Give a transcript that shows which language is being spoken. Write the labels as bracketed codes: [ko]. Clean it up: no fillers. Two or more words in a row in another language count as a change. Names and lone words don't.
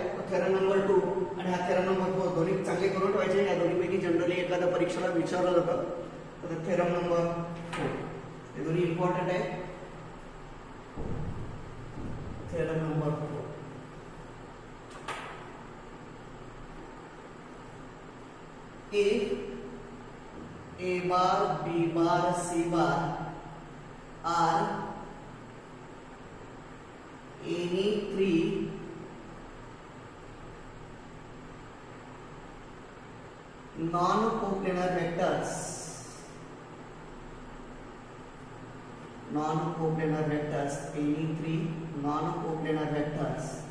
[mr] तो [en] theorem number [mr] 2 आणि हा [en] theorem number [mr] 4 दोन्ही चांगले करून ठेवायचे. या दोन्हीपैकी जनरली एखाद्या परीक्षेला विचारलं जातं. तर [en] theorem number [mr] 4 हे दोन्ही इम्पॉर्टंट आहे. [en] theorem number 4, if a bar, b bar, c bar are any three non-coplanar vectors, any three non-coplanar vectors